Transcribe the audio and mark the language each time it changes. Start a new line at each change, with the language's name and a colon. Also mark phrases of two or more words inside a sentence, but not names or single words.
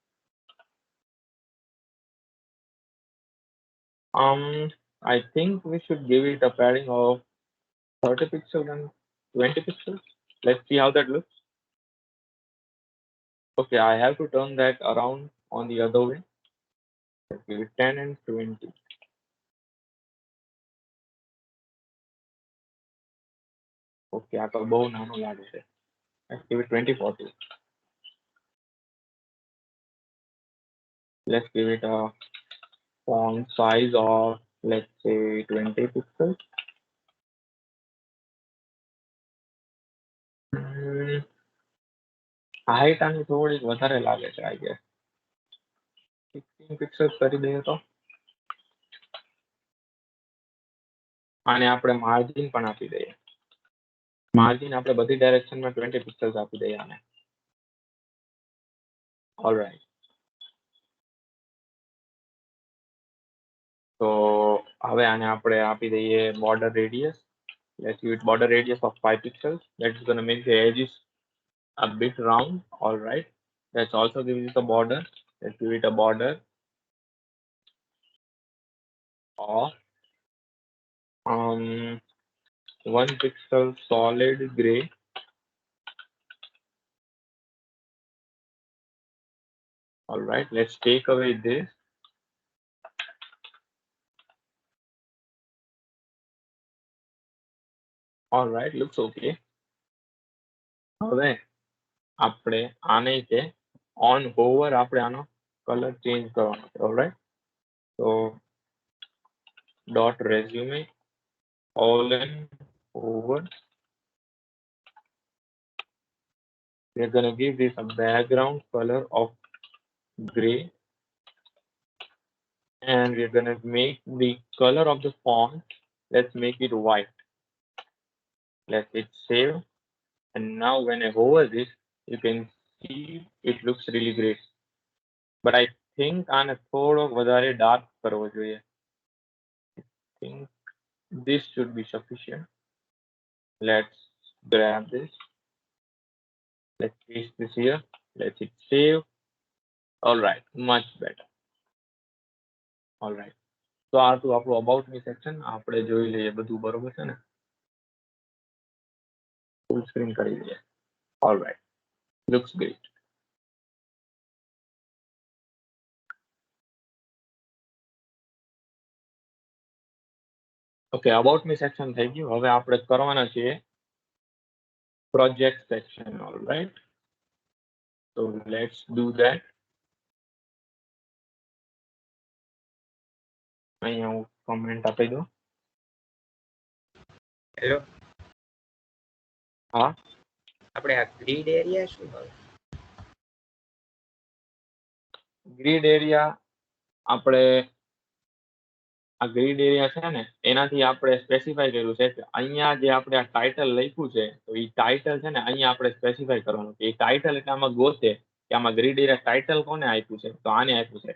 English: I think we should give it a padding of 30 pixels and 20 pixels. Let's see how that looks. Okay, I have to turn that around on the other way. Let's give it 10 and 20.
Gujarati: Okay, આ તો બહુ નાનો લાગે છે.
English: Let's give it 20 40. Let's give it a font size of, let's say, 20 pixels.
Gujarati: હાઈટ આની થોડીક વધારે લાગે છે,
English: I guess.
Gujarati: 16 pixels કરી દઈએ તો. અને આપણે માર્જિન પણ આપી દઈએ. માર્જિન આપણે બધી ડાયરેક્શનમાં 20 પિક્સલ્સ આપી દઈએ આને. ઓલરાઈટ. તો હવે આને આપણે આપી દઈએ
English: border radius. Let's give it border radius of 5 pixels. That's going to make the edges a bit round. All right. Let's also give it a border. Let's give it a border of 1 pixel solid gray. All right. Let's take away this. All right. Looks okay.
Gujarati: હવે આપણે આને છે
English: on hover
Gujarati: આપણે આનો કલર ચેન્જ કરવાનો છે.
English: ઓલરાઈટ, so dot resume colon over, we're going to give this a background color of gray and we're going to make the color of the font, let's make it white. Let's hit save, and now when I hover this, you can see it looks really great, but I think
Gujarati: આને થોડો વધારે dark કરવો જોઈએ.
English: I think this should be sufficient. Let's grab this. Let's paste this here. Let's hit save. All right, much better. All right. So
Gujarati: આ તો આપણું
English: about me section.
Gujarati: આપણે જોઈ લઈએ બધું બરોબર છે ને.
English: Full screen
Gujarati: કરી લઈએ.
English: All right. Looks great. Okay, about me section
Gujarati: થઈ ગયું. હવે આપણે કરવાના છે
English: project section. All right. So let's do that.
Gujarati: અહીંયા હું comment આપી દઉં. હેલો, હા, આપણે આ
English: grid area
Gujarati: શું હોય?
English: grid area
Gujarati: આપણે આ
English: grid area
Gujarati: છે ને એનાથી આપણે સ્પેસિફાઈ કર્યું છે કે અહીંયા જે આપણે આ ટાઇટલ લખ્યું છે તો એ ટાઇટલ છે ને અહીંયા આપણે સ્પેસિફાઈ કરવાનું કે એ ટાઇટલ એટલે આમાં ગોતે કે આમાં
English: grid area title
Gujarati: કોને આપ્યું છે તો આને આપ્યું છે.